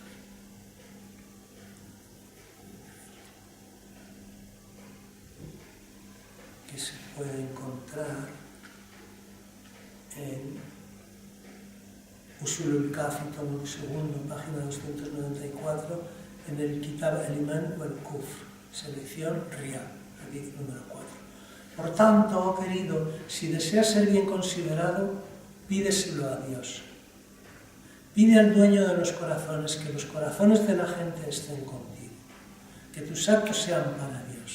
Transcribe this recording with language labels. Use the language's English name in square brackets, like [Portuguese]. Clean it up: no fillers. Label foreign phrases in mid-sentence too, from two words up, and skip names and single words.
[Spanish] Que se puede encontrar en Usulul Kafi, tomo segundo, página 294, en el Kitab al-Iman wal-Kufr, selección Riyad, hadith número 4. Por tanto, oh querido, si deseas ser bien considerado, pídeselo a Dios. Pide al dueño de los corazones que los corazones de la gente estén contigo, que tus actos sean para Dios.